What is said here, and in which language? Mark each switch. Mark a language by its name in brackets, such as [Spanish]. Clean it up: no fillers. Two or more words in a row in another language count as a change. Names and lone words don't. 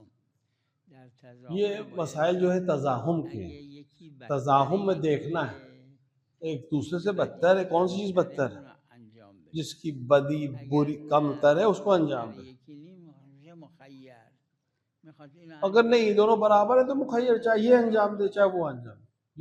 [Persian] در تزاحم [Urdu] یہ مسائل جو ہے تزاحم کے ہیں. تزاحم میں دیکھنا ہے ایک دوسرے سے بدتر ہے، کون سی چیز بدتر ہے، جس کی بدی بری کم تر ہے اس کو انجام دے. اگر نہیں دونوں برابر ہے تو مخیر، چاہے یہ انجام دے چاہے وہ انجام دے.